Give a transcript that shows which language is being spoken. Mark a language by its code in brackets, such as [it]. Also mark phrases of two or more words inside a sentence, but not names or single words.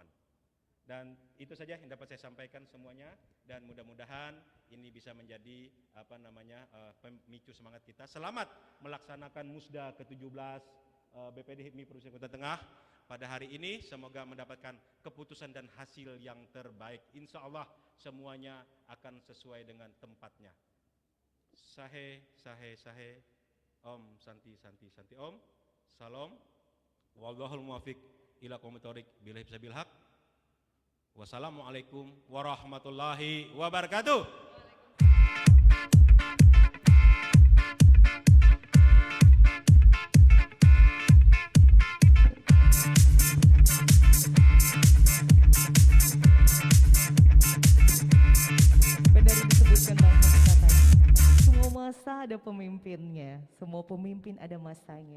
[id] Dan itu saja yang dapat saya sampaikan semuanya, dan mudah-mudahan ini bisa menjadi pemicu semangat kita. Selamat melaksanakan Musda ke-17 BPD HIPMI Provinsi Kalimantan Tengah pada hari ini. Semoga mendapatkan keputusan dan hasil yang terbaik. [ar] إن شاء الله [id] semuanya akan sesuai dengan tempatnya. [sa] Sahe, sahe, sahe. ॐ शान्ति शान्ति शान्ति. Om, salam. [ar] والله الموفق إلى أقوم الطريق بالله بسبيل الحق. والسلام عليكم ورحمة الله وبركاته. [id] Benar disebutkan Bang Hafiz katanya, semua masa ada pemimpinnya, semua pemimpin ada masanya.